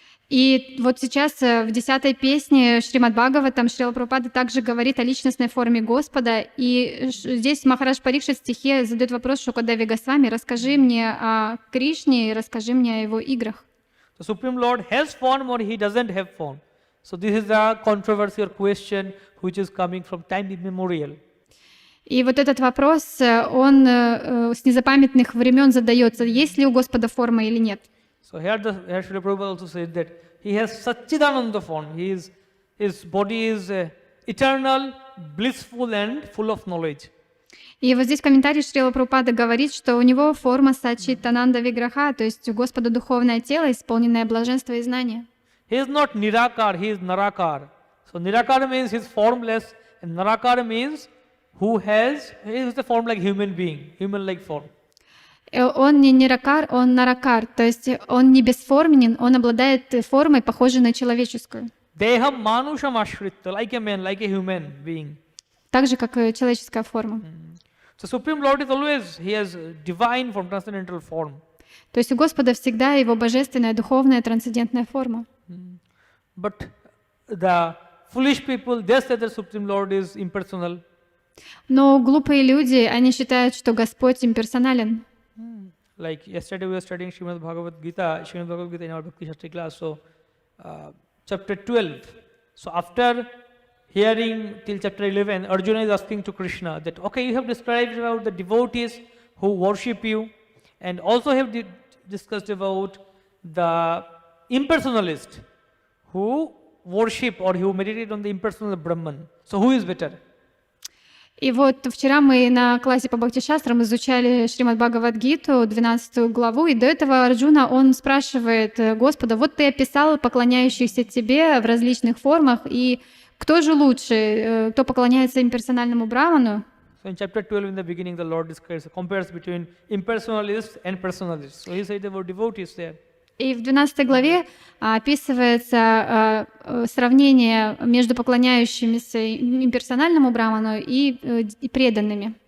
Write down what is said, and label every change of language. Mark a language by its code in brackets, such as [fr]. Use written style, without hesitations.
[ru] И вот сейчас в 10-й песне Шримад Бхагаватам Шрила Прабхупада также говорит о личностной форме Господа. И здесь Махарадж Парикшит в стихе задает вопрос Шукадеве Госвами: расскажи мне о Кришне и расскажи мне о его играх. [en] The Supreme Lord has form or he doesn't have form. So this is a controversial question which is coming from time immemorial. [ru] И вот этот вопрос, он с незапамятных времен задается, есть ли у Господа форма или нет. [en] So here Srila Prabhupada also says that he has Satchidananda form. His body is eternal, blissful and full of knowledge. [ru] И вот здесь в комментарии Шрила Прабхупада говорит, что у него форма Саччитананда Виграха, то есть у Господа духовное тело, исполненное блаженства и знания. [en] He is not Nirakar, he is Narakar. So Nirakar means he is formless, and Narakar means he is the form like human being, human-like form. [ru] Он не Ниракар, он Наракар, то есть он не бесформенен, он обладает формой, похожей на человеческую. [sa] Deham manusham ashritta, [en] like a man, like a human being. [ru] Так же, как и человеческая форма. [en] So Supreme Lord is always, he has divine form, transcendental form. [ru] То есть у Господа всегда его божественная, духовная, трансцендентная форма. [en] But the foolish people, they say that Supreme Lord is impersonal. [ru] Но глупые люди, они считают, что Господь имперсонален. [en] Like yesterday we were studying Srimad Bhagavad Gita in our Bhakti Shastri class. So chapter 12. So after hearing till chapter 11, Arjuna is asking to Krishna that, okay, you have described about the devotees who worship you, and also have discussed about the impersonalist who worship or who meditate on the impersonal Brahman. So who is better? [ru] И вот вчера мы на классе по Бхакти-шастрам изучали Шримад Бхагавад-гиту, 12 главу, и до этого Арджуна, он спрашивает Господа, вот ты описал поклоняющихся тебе в различных формах, и кто же лучше, кто поклоняется имперсональному Браману? [en] So in chapter 12 in the beginning the Lord compares between impersonalists and personalists. So he said about devotees there. [ru] И в 12 главе описывается сравнение между поклоняющимися имперсональному Браману и преданными.